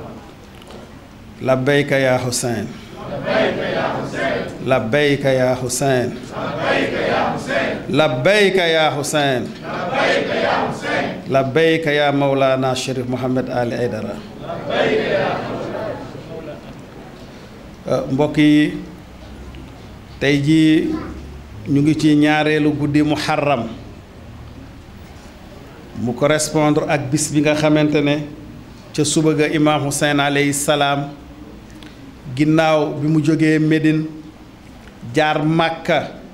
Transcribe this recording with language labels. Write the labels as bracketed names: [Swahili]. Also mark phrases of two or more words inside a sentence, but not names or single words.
[Arabic] لبيك يا حسين، لبيك يا حسين، لبيك يا حسين، لبيك يا حسين، لبيك يا حسين، لبيك يا حسين، لبيك يا مولانا شريف محمد آل أيدara. لبيك يا [Wolof] mbokk yi tey jii ñu ngi ci ñaareelu guddi muharram mu correspondre ak bis bi nga xamante ne ca suba ga imaam Hussein [Arabic] عليه السلام [Wolof] ginnaaw bi mu jógee Médine jaar Màkka